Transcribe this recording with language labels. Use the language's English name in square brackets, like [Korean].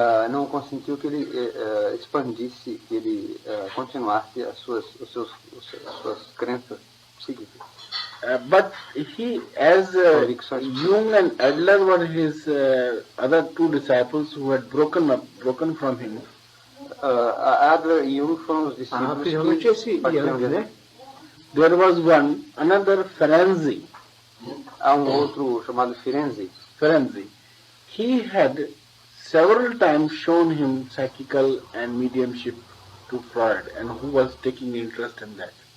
[Portuguese] não consentiu que ele expandisse, que ele continuasse as suas crenças psíquicas. [English] But he, as Jung and Adler were his other two disciples who had broken from him. [Portuguese] Adler e Jung foram os discípulos Principalmente esse partiram dele. né? [English] There was another Ferenczi. [Portuguese] Há outro chamado Firenze. [English] He had several times shown him psychical and mediumship to Freud, and who was taking interest in that.